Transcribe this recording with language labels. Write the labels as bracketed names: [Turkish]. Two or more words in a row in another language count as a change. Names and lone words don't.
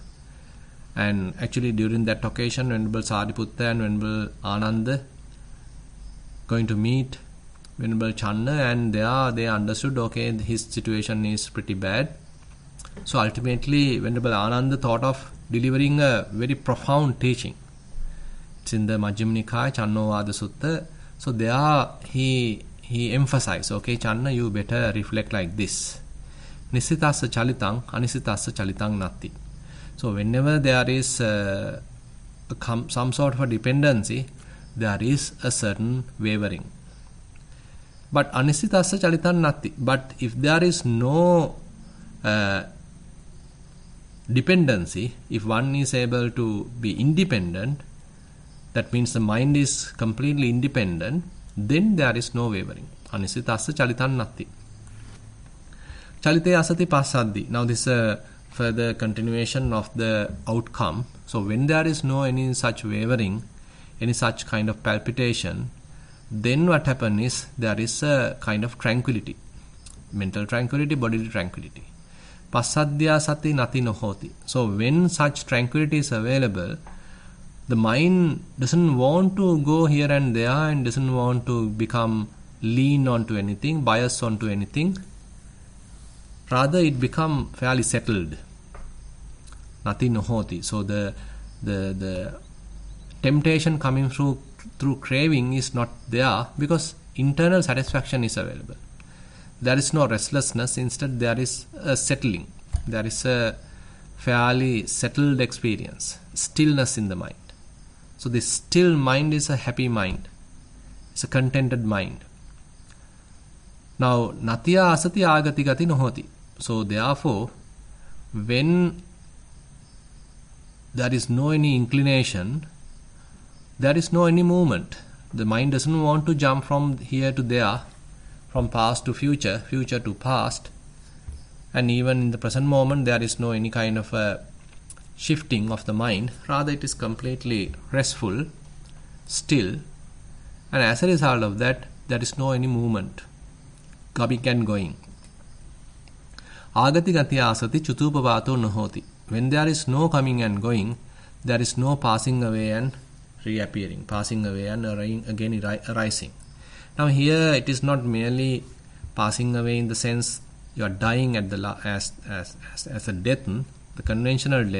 [English] And actually during that occasion, Venerable Sariputta and Venerable Ananda going to meet Venerable Channa, and they understood, okay, his situation is pretty bad. So ultimately Venerable Ananda thought of delivering a very profound teaching. It's in the Majjhima Nikaya, Channovada Sutta. So there he emphasized, okay, Channa, you better reflect like this. [Pali] Nisitassa chalitang, anisitassa chalitang nati. [English] So whenever there is some sort of a dependency, there is a certain wavering. But [Pali] anisitassa chalitang nati. [English] But if there is no dependency, if one is able to be independent, that means the mind is completely independent, then there is no wavering. [Pali] Anisitassa chalitang nati. Chalite asati passaddi. [English] Now this is a further continuation of the outcome. So when there is no any such wavering, any such kind of palpitation, then what happens is there is a kind of tranquility. Mental tranquility, bodily tranquility. [Pali] Passadya sati nati nohoti. [English] So when such tranquility is available, the mind doesn't want to go here and there and doesn't want to become lean onto anything, bias onto anything. Rather, it become fairly settled. [Pali] Nati nohoti. [English] So the temptation coming through craving is not there because internal satisfaction is available. There is no restlessness. Instead, there is a settling. There is a fairly settled experience. Stillness in the mind. So this still mind is a happy mind. It's a contented mind. Now, [Pali] natya asati agati gati nohoti. [English] So therefore, when there is no any inclination, there is no any movement. The mind doesn't want to jump from here to there, from past to future, future to past, and even in the present moment there is no any kind of a shifting of the mind. Rather, it is completely restful, still, and as a result of that, there is no any movement, coming and going. [Pali] Agati gati asati chutupavato nohoti. [English] When there is no coming and going, there is no passing away and reappearing, passing away and again arising. Now here it is not merely passing away in the sense you are dying at the as a death, the conventional death.